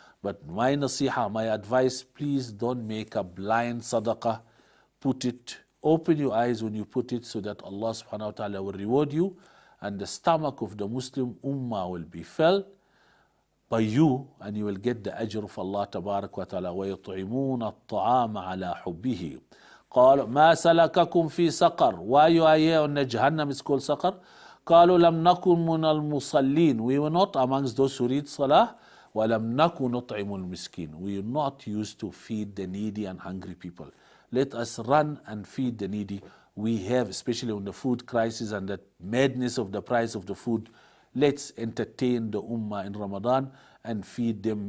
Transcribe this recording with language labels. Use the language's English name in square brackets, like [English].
[English] But my nasiha, my advice, please don't make a blind sadaqah. Put it, open your eyes when you put it so that Allah subhanahu wa ta'ala will reward you and the stomach of the Muslim ummah will be filled by you and you will get the ajr of Allah tabarak wa ta'ala. [Arabic] وَيُطْعِمُونَ الطَّعَامَ عَلَى حُبِّهِ قالوا ما سلككم في سقر. [English] Why you are here on the Jahannam is called Saqar? [Arabic] قالوا لم نكن من المصلين. [English] We were not amongst those who read Salah. [Arabic] وَلَمْ نَكُ نُطْعِمُ الْمِسْكِينَ. [English] We are not used to feed the needy and hungry people. Let us run and feed the needy. We have, especially on the food crisis and the madness of the price of the food, let's entertain the ummah in Ramadan and feed them.